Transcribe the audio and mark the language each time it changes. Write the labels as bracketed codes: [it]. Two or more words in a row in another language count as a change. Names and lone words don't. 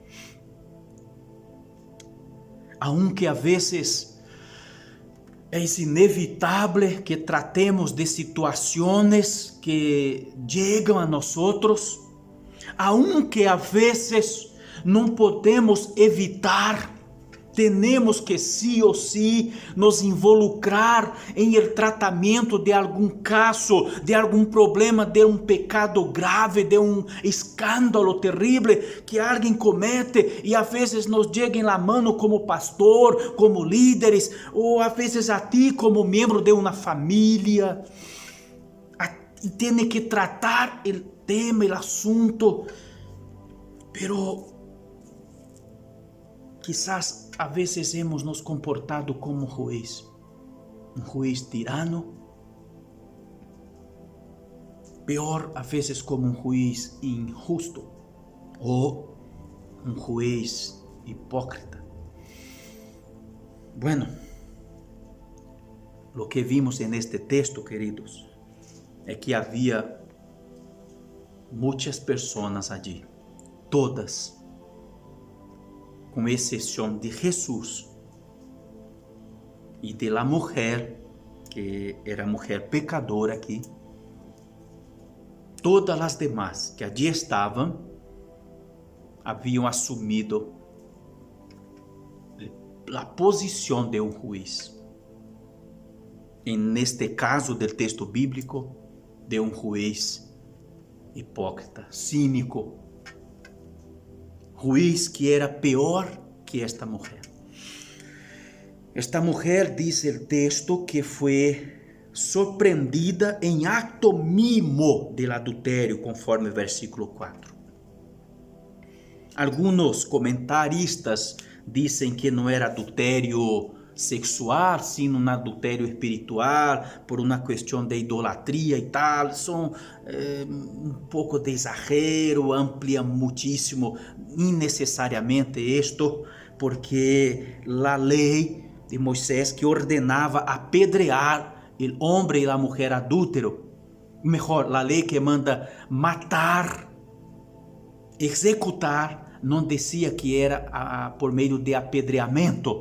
[pt] Aunque a vezes é inevitável que tratemos de situações que chegam a nós, aunque a vezes não podemos evitar, temos que sim ou sim nos involucrar em el tratamento de algum caso, de algum problema, de um pecado grave, de um escândalo terrível que alguém comete e a vezes nos chega em [es] la mano [pt] como pastor, como líderes, ou a vezes a ti como membro de uma família, e tem que tratar o tema, o assunto, pero [es] quizás [pt] a vezes [es] hemos nos comportado como juez, juez tirano, [pt] pior a vezes [es] como juez injusto [pt] ou [es] juez hipócrita. Bueno, lo que vimos en este texto, queridos, [pt] é que havia muitas pessoas allí, todas, com exceção de Jesus e [es] de la mujer, [pt] que era mulher pecadora aqui. Todas as demás que allí estavam haviam assumido a posição de um juiz. Neste caso do texto bíblico, de um juiz hipócrita, cínico, juiz que era pior que esta mulher. Esta mulher, diz o texto, que foi surpreendida em [es] acto mimo del adultério, [pt] conforme o versículo 4. Alguns comentaristas dizem que não era adultério sexual, sino um adultério espiritual, por uma questão de idolatria e tal. São um pouco de exagero, amplia muitíssimo, innecessariamente isto, porque a lei de Moisés que ordenava apedrear o homem e a mulher adúltero, melhor, a lei que manda matar, executar, não dizia que era por meio de apedreamento.